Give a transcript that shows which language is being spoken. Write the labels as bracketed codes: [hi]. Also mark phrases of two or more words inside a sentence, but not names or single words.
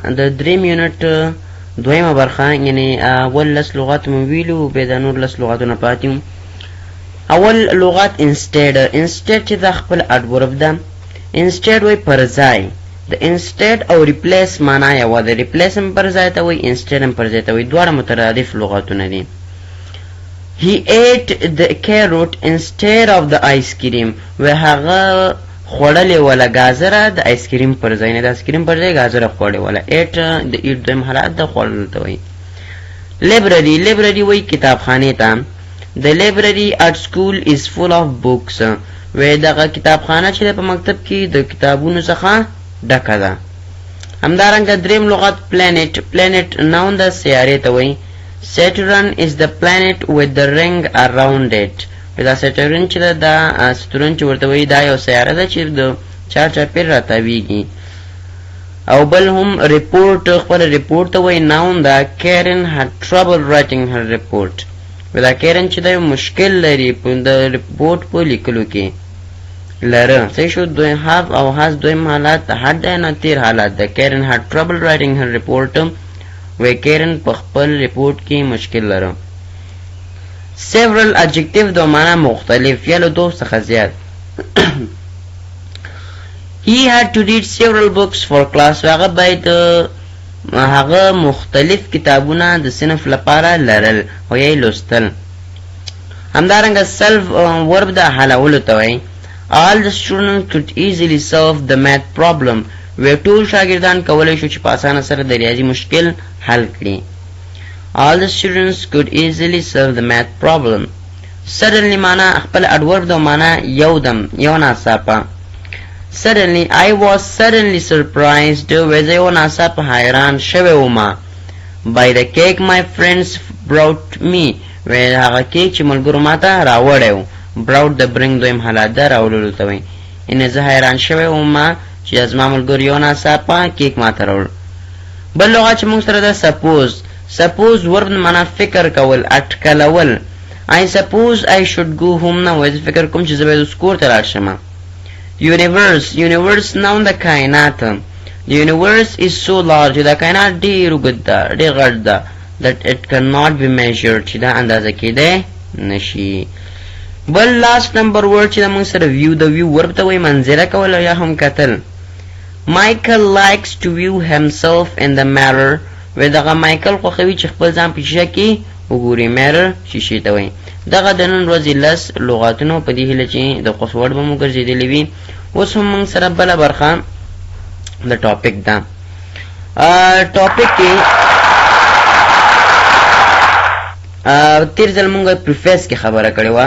[ps] د دریم یونټ دویمه برخه یعنې اول لس لغات مو ویلو، بیا د نور لس لغاتونه پاتې وو. اول لغات انسټیډ چې دا خپل اډورب ده. انسټیډ وایي پر ځای. د انسټیډ او ریپلیس معنا یوه ده. ریپلیس هم پر ځای ته وایي، انسټیډ هم پر ځای ته وایي، دواړه مترادف لغاتونه دي. [en] He ate the carrot instead of the ice cream. [ps] و هغه خوړلې وله ګازره د آیس کریم پر ځای نه، د آیس کریم پر ځای ګازره خوړې وله. ایټ د ایټ دویم حالت د خوړلو ته وایي. لیبرري وایي کتابخانې ته. [en] The library at school is full of books. [ps] و دغه کتابخانه چې ده په مکتب کې د کتابونو څخه ډکه ده. همدارنګه دریم لغت [en] planet noun [ps] د سیارې ته وایي. [en] Saturn is the planet with the ring around it. [ps] دا سیټرن چې ده دا ستورن چې ورته وایي دا یو سیاره ده چې د چاپېر راتاویږي. او بل هم ریپورټ خپل ریپورټ ته وایي ناون ده. [en] Karen had trouble writing her report. [ps] دا کیرن چې دا مشکل لري د ریپورټ په لیکلو کې لره. صحیح شو. have او has دویم حالت had ده نه تیر حالت ده. [en] Karen had trouble writing her report. [ps] و کیرن په خپل ریپورټ کې مشکل لره. [en] several adjective [ps] دو معنا مختلف یا له دو څخه زیات. [en] he had to read several books for class. [ps] هغه باید هغه مختلف کتابونه د صنف لپاره لرل او یې لوستل. همدارنګه [en] solve verb [ps] د حلولو ته وایي. [en] all the students could easily solve the math problem. [ps] و ټول شاګردان کولی شو چې په اسانه سره د ریاضي مشکل حل کړي. all the students could easily solve the math problem. suddenly معنا خپل اډورب د معنا یو دم یو ناڅاپه. [en] suddenly I was suddenly surprised. [ps] و زه یو ناڅاپه حیران شوی وم. [en] by the cake my friends brought me. [ps] و هغه کیک چې ملګرو ماته راوړی و. brought د برنګ دویم حالت ده راوړلو ته وایي. یعنې زه حیران شوی وم چې زما ملګرو یو ناڅاپه کیک ماته راوړ. بل لغت چې موږ سره ده [en] suppose verb [ps] معنا فکر کول، اټکلول. [en] I suppose I should go home now. [ps] زه فکر کوم چې زه باید اوس کور ته لاړ شم. [en] universe noun [ps] د کائنات. [en] the universe is so large. [ps] دا کائنات ډېر اوږد ده، ډېر غټ ده. [en] that it cannot be measured. [ps] چې دا اندازه کېدی نشي. بل [en] last number word [ps] چې دا موږ سره د [en] view verb [ps] ته وایي منظره کول او یا هم کتل. [en] Michael likes to view himself in the mirror. [ps] و دغه مایکل خوښوي چې خپل ځان په شیشه کې وګوري. mirror شیشې ته وایي. دغه د نن ورځې لس لغاتونه په دې هیله چې د خوښ وړ به مو ګرځېدلې وي. اوس هم موږ سره بله برخه د ټاپک ده. ټاپک کې تیر ځل مونږ پریفیس کې خبره کړې وه.